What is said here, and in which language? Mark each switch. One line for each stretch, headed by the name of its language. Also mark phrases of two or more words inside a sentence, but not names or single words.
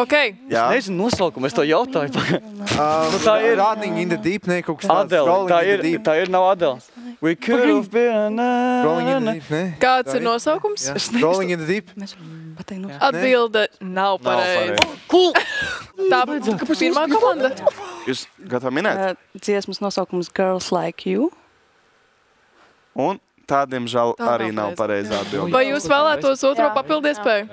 Latvian: Okay. Es nezinu nosaukumu, es to jautāju. Tā ir Running in the Deep, ne, kaut kas tāds. Adele, tā ir nav Adele.
English: We could have been...
Latvian: Rolling in the Deep, ne? Kāds ir nosaukums? Rolling in the Deep. Atbilde nav pareiza. Cool. Tā pirmā komanda. Jūs gatavi minēt? Dziesmas nosaukums Girls Like You. Un tā, diemžēl, arī nav pareizā atbilde. Vai jūs vēlētos otro papildiespēju?